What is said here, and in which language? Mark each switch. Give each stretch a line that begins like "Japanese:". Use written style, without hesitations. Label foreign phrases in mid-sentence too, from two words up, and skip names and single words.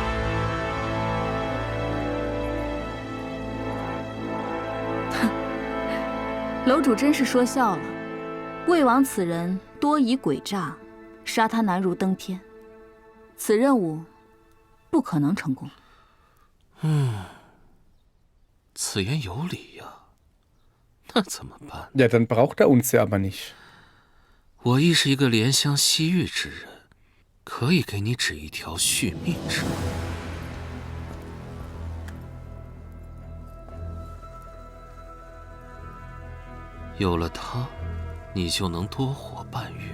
Chinese: 楼主真是说笑了。魏王此人多疑诡诈，杀他难如登天。此任务不可能成功。此言有理呀。那怎么办？
German: Ja, dann braucht er uns ja aber nicht.
Chinese: 我亦是一个怜香惜玉之人，可以给你指一条续命之路。有了它，你就能多活半月。